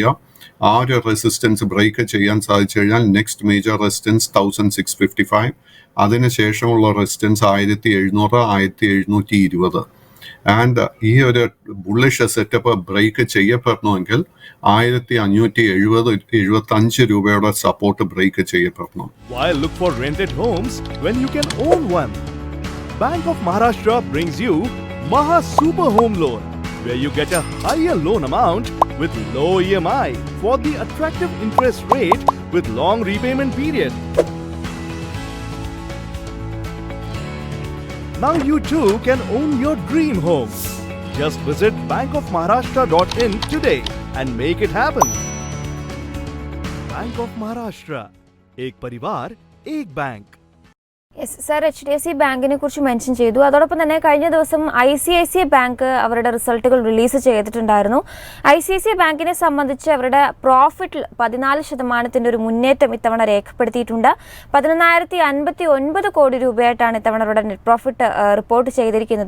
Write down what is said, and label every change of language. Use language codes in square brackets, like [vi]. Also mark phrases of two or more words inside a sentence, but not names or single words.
[ml] ആ ഒരു [en] resistance break [ml] ചെയ്യാൻ സാധിച്ചു കഴിഞ്ഞാൽ [en] next major resistance [ml] 1,655, അതിനുശേഷമുള്ള റെസിസ്റ്റൻസ് 1,700, 1,720. ആൻഡ് ഈ ഒരു [en] bullish setup break [ml] ചെയ്യപ്പെടണമെങ്കിൽ 1,575 രൂപയുടെ [en] support break [ml] ചെയ്യപ്പെടണം. [en] Why look for rented homes when you can own one? Bank of Maharashtra brings you Maha Super Home Loan, where you get a higher loan amount with low EMI for the attractive interest rate with long repayment period. Now you too can own your dream home. Just visit bankofmaharashtra.in today and make it happen. Bank of Maharashtra. [hi] एक परिवार, एक बैंक. [en] yes sir, [ml] HDFC ബാങ്കിനെ കുറിച്ച് മെൻഷൻ ചെയ്തു. അതോടൊപ്പം തന്നെ കഴിഞ്ഞ ദിവസം ICICI ബാങ്ക് അവരുടെ [en] results release [ml] ചെയ്തിട്ടുണ്ടായിരുന്നു. ICICI ബാങ്കിനെ സംബന്ധിച്ച് അവരുടെ പ്രോഫിറ്റിൽ 14% ഒരു മുന്നേറ്റം ഇത്തവണ രേഖപ്പെടുത്തിയിട്ടുണ്ട്. 11,059 കോടി രൂപയായിട്ടാണ് ഇത്തവണ അവരുടെ [en] net profit report [ml] ചെയ്തിരിക്കുന്നത്.